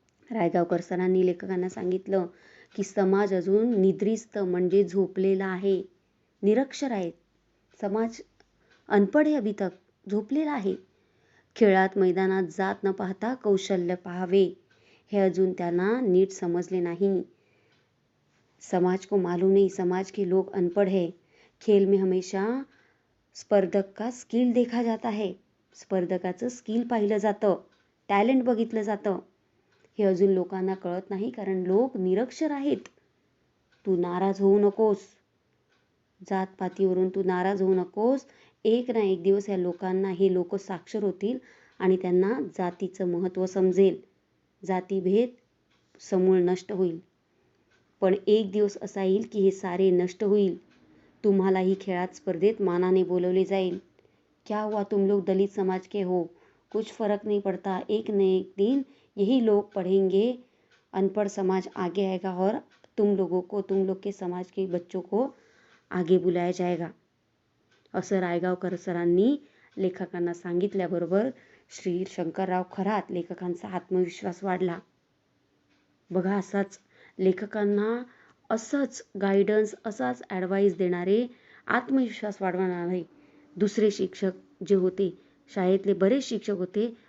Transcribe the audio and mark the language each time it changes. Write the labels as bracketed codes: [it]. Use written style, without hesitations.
[mr] रायगावकर सरांनी लेखकांना सांगितलं की समाज अजून निद्रिस्त म्हणजे झोपलेला आहे, निरक्षर आहे. समाज अनपढ आहे, [hi] अभी तक [mr] झोपलेला आहे. खेळात मैदानात जात न पाहता कौशल्य पाहावे, हे अजून त्यांना नीट समजले नाही. [hi] समाज को मालूम नहीं, समाज के लोग अनपढ़ है. खेल में हमेशा स्पर्धक का स्किल देखा जाता है. [mr] स्पर्धकाचं स्किल पाहिलं जातं, टॅलेंट बघितलं जातं. हे अजून लोकांना कळत नाही, कारण लोक निरक्षर आहेत. तू नाराज होऊ नकोस, जातपातीवरून तू नाराज होऊ नकोस. एक ना एक दिवस या लोकांना, हे लोक साक्षर होतील आणि त्यांना जातीचं महत्त्व समजेल. जातीभेद समूळ नष्ट होईल. पण एक दिवस असा येईल की हे सारे नष्ट होईल. तुम्हालाही खेळात स्पर्धेत मानाने बोलवले जाईल. [hi] क्या हुआ तुम लोग दलित समाज के हो, कुछ फर्क नहीं पड़ता, एक न एक दिन यही लोग पढ़ेंगे, अनपढ़ समाज आगे आएगा और तुम लोग के समाज के बच्चों को आगे बुलाया जाएगा. [mr] असं रायगावकर सरांनी लेखकांना सांगितल्याबरोबर श्री शंकरराव खरात लेखकांचा आत्मविश्वास वाढला. बघा, असाच लेखकांना असंच गायडन्स, असाच ॲडवाईस देणारे, आत्मविश्वास वाढवणारे दुसरे शिक्षक जे होते, शाळेतले बरेच शिक्षक होते.